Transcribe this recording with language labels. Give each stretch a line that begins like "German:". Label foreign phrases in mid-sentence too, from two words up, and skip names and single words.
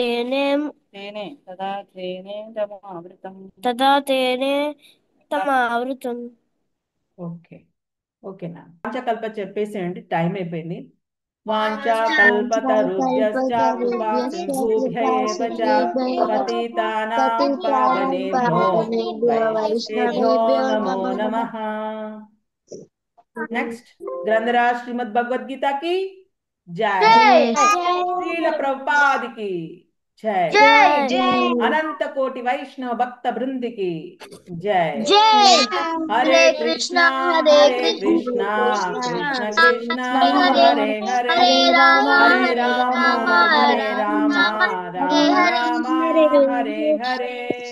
Sanskrit: తేనేదమావృతం తదా తేనే తమావృతం
Telugu: ఓకే ఓకేనా వాంఛకల్ప చెప్పేసేయండి టైం అయిపోయింది
Sanskrit: వాంఛాకల్పతరుభ్యశ్చ కృపా సింధుభ్యైవ చ పతితానాం పావనేభ్యో వైష్ణవేభ్యో నమో నమః నెక్స్ట్ గ్రంథరాజ్ శ్రీమద్ భగవద్గీత
Hindi: की जय श्रील प्रभुपाद की जय अनंत कोटि वैष्णव भक्त वृंद की जय हरे कृष्णा कृष्ण कृष्ण हरे हरे हरे राम राम राम हरे हरे